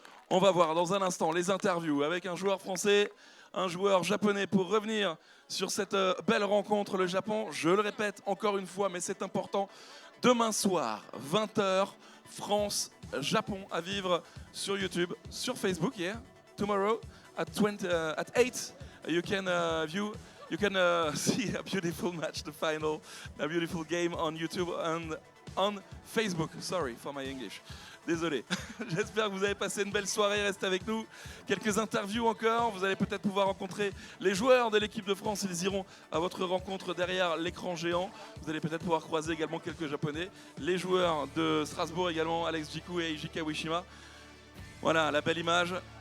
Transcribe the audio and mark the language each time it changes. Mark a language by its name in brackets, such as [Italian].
[French] On va voir dans un instant les interviews avec un joueur français, un joueur japonais pour revenir sur cette belle rencontre. Le Japon, je le répète encore une fois, mais c'est important. Demain soir, 20h, France-Japon à vivre sur YouTube, sur Facebook, yeah. [English] Tomorrow at 8, you can see a beautiful match, the final, a beautiful game on YouTube and on Facebook. Sorry for my English. [French] Désolé. J'espère que vous avez passé une belle soirée. Restez avec nous. Quelques interviews encore. Vous allez peut-être pouvoir rencontrer les joueurs de l'équipe de France. Ils iront à votre rencontre derrière l'écran géant. Vous allez peut-être pouvoir croiser également quelques Japonais. Les joueurs de Strasbourg également, Alex Jiku et Eiji Kawashima. Voilà, la belle image.